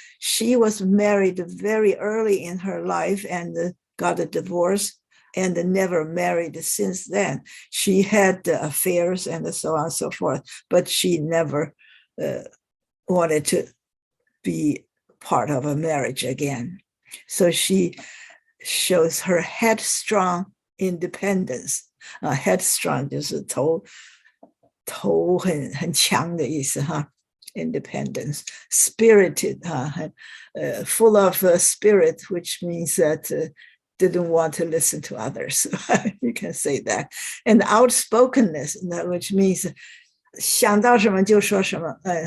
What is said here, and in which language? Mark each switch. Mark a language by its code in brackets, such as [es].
[en] She was married very early in her life and got a divorce and never married since then. She had affairs and so on and so forth, but she never wanted to be part of a marriage again. So she shows her headstrong independence. [zh] Headstrong 就是头很强的意思哈。 [en] Independence, spirited, full of spirit, which means that didn't want to listen to others. You can say that. And outspokenness, which means [zh] 想到什么就说什么.